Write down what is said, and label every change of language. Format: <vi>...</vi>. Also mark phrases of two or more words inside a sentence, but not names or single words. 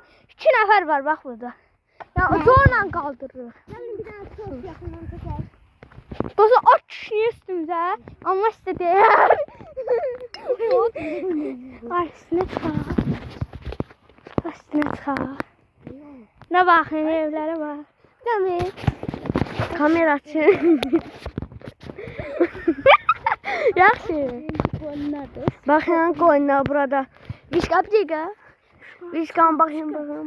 <az>2 nəfər var bax burada. Ya zorla qaldırır. Gəlin bir dənə tros yaxından çəkək. Dostlar, o kişiyi üstümüzə. Amma sizə deyər. Ay, üstünə çıxar. Üstünə çıxar.</az> <tr>Ne bakın evlere bak. Demir. Kamera açın.</tr> <az>Yaxşı.</az> <tr>Bakın koyunlar burada. Vişka bir dakika. Vişkan bakayım bakalım.</tr>